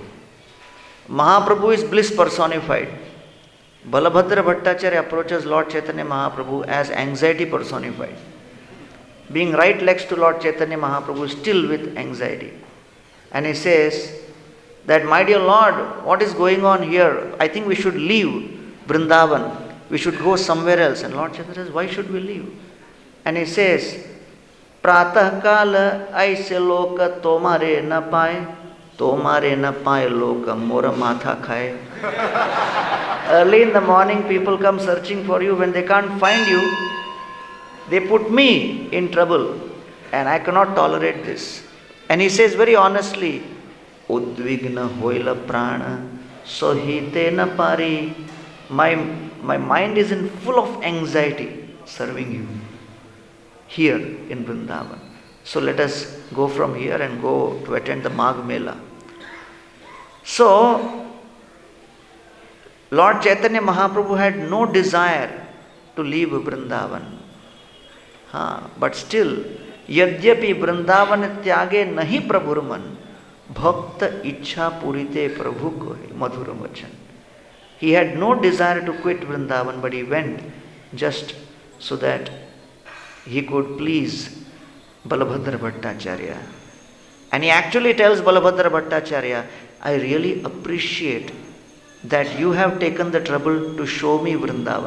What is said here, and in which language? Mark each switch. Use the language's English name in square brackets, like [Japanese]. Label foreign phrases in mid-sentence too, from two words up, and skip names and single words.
[English] Mahaprabhu is bliss personified. Balabhadra Bhattacharya approaches Lord Chaitanya Mahaprabhu as anxiety personified. being right next to Lord Chaitanya Mahaprabhu, still with anxiety. And he says that, my dear Lord, what is going on here? I think we should leave Vrindavan. We should go somewhere else. And Lord Chaitanya says, why should we leave? And he says, [Bangla] প্রাতঃ কাল আইসে লোক তোমারে না পায়, তোমারে না পায় লোক মোর মাথা খায়. [English] Early in the morning, people come searching for you. When they can't find you, they put me in trouble. And I cannot tolerate this. And he says very honestly, [Bangla] উদ্বিগ্ন হইল প্রাণ সহিতে না পারি. [English] My mind is in full of anxiety serving you here in Vrindavan. So let us go from here and go to attend the Magh Mela. So, Lord Chaitanya Mahaprabhu had no desire to leave Vrindavan. But still, [Bangla] যদ্যপি বৃন্দাবন ত্যাগে নাহি প্রভুর মন, ভক্ত ইচ্ছা পূরিতে প্রভু কহে, মধুর বচন. [English] He had no desire to quit Vrindavan, but he went just so that he could please Balabhadra Bhattacharya. And he actually tells Balabhadra Bhattacharya, I really appreciate that you have taken the trouble to show me Vrindavan.